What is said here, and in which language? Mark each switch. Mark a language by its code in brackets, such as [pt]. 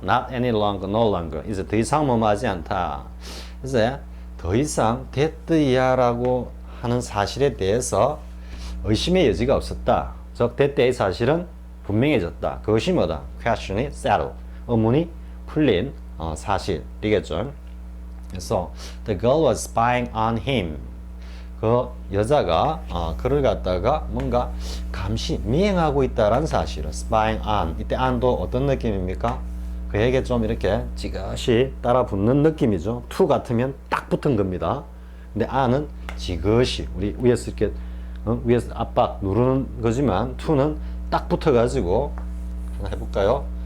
[ko] not any longer, no longer 이제 더 이상 뭐뭐 하지 않다. 이제 더 이상 that 이하라고 하는 사실에 대해서 의심의 여지가 없었다. 즉 that의 사실은 분명해졌다. 그것이 뭐다? question이 settled. 의문이 풀린 사실이겠죠. 그래서 [en] the girl was spying on him. [ko] 그 여자가 그를 갖다가 뭔가 감시, 미행하고 있다라는 사실을 spying on. 이때 on도 어떤 느낌입니까? 그에게 좀 이렇게 지그시 따라 붙는 느낌이죠. to 같으면 딱 붙은 겁니다. 근데 on은 지그시 우리 위에서 이렇게 위에서 압박 누르는 거지만 to는 딱 붙어가지고 하나 해볼까요?